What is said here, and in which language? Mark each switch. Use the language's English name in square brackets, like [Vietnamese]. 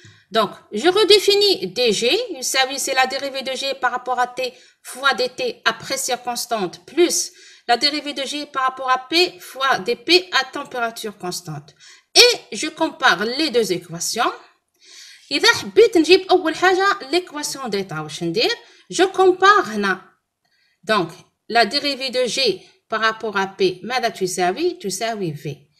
[French] Donc, je redéfinis DG. C'est la dérivée de G par rapport à T fois DT à pression constante plus la dérivée de G par rapport à P fois dP à température constante. Et je compare les deux équations. [Arabic] إذا حبيت نجيب أول حاجة [French] l'équation d'état [Arabic] واش ندير [French] je compare [Arabic] هنا. [French] Donc, la dérivée de G par rapport à P [Arabic] ماذا تساوي [French] V.